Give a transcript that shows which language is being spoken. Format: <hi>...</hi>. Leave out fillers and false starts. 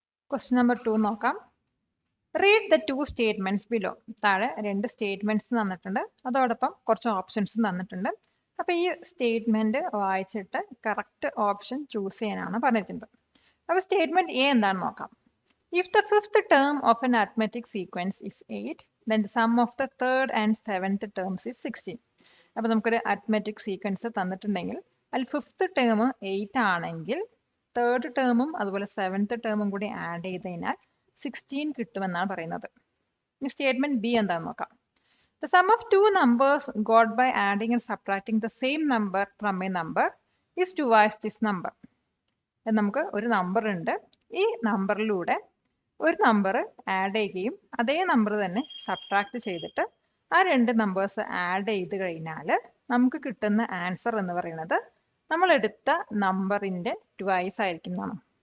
<ml>Question number 2 നോക്കാം.</ml> <en>Read the 2 statements below.</en> <ml>താഴെ 2 statements തന്നിട്ടുണ്ട്, അതോടൊപ്പം കുറച്ച് ഓപ്ഷൻസും തന്നിട്ടുണ്ട്. അപ്പോൾ ഈ സ്റ്റേറ്റ്മെന്റ് വായിച്ചിട്ട് കറക്റ്റ് ഓപ്ഷൻ ചൂസ് ചെയ്യാനാണ് പറഞ്ഞിരിക്കുന്നത്. അപ്പോൾ സ്റ്റേറ്റ്മെന്റ് എ എന്താണെന്ന് നോക്കാം.</ml> <en>If the fifth term of an arithmetic sequence is 8, then the sum of the third and seventh terms is 16.</en> <ml>അപ്പോൾ നമുക്കൊരു അരിത്മെറ്റിക് സീക്വൻസ് തന്നിട്ടുണ്ടെങ്കിൽ അതിൽ ഫിഫ്ത്ത് ടേം 8 ആണെങ്കിൽ തേർഡ് ടേമും അതുപോലെ 7th ടേമും കൂടി ആഡ് ചെയ്ത് കഴിഞ്ഞാൽ 16 കിട്ടുമെന്നാണ് പറയുന്നത്. ഈ സ്റ്റേറ്റ്മെന്റ് ബി എന്താണെന്ന് നോക്കാം.</ml> <en>The sum of two numbers got by adding and subtracting the same number from a number is twice this number.</en> <ml>നമുക്ക് ഒരു നമ്പർ ഉണ്ട്, ഈ നമ്പറിലൂടെ ഒരു നമ്പർ ആഡ് ചെയ്യുകയും അതേ നമ്പർ തന്നെ സബ്ട്രാക്ട് ചെയ്തിട്ട് ആ 2 നമ്പേഴ്സ് ആഡ് ചെയ്ത് കഴിഞ്ഞാൽ നമുക്ക് കിട്ടുന്ന ആൻസർ എന്ന് പറയുന്നത് നമ്മൾ എടുത്ത നമ്പറിൻ്റെ ട്വൈസ് ആയിരിക്കും എന്നാണ്.</ml>